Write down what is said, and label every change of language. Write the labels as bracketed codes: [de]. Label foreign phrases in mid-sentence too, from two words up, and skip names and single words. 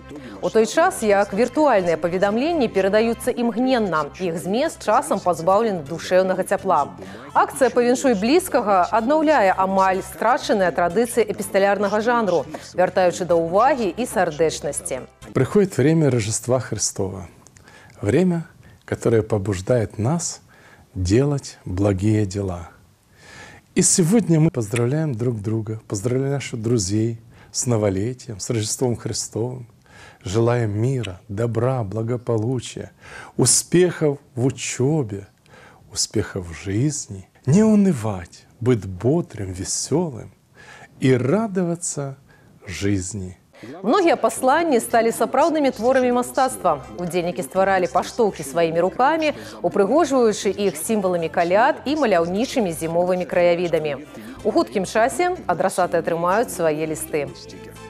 [be] У той час, як віртуальныя паведамленні перадаюцца імгненна, іх змест часам пазбаўлены душэўнага цяпла. Акцыя «Павіншуй блізкага» аднаўляе амаль страчаныя традыцыі эпісталярнага жанру, вяртаючы да ўвагі і сардэчнасці. [ru] Приходит время Рождества Христова. Время, которое побуждает нас делать благие дела. И сегодня мы поздравляем друг друга, поздравляем наших друзей с новолетием, с Рождеством Христовым. Желаем мира, добра, благополучия, успехов в учебе, успехов в жизни. Не унывать, быть бодрым, веселым и радоваться жизни. [be] Многія пасланні сталі сапраўднымі творамі мастацтва. Удзельнікі стваралі паштоўкі сваімі рукамі, упрыгожваючы іх сімваламі каляд і маляўнічымі зімовымі краявідамі. У хуткім часе адрасаты атрымаюць свае лісты.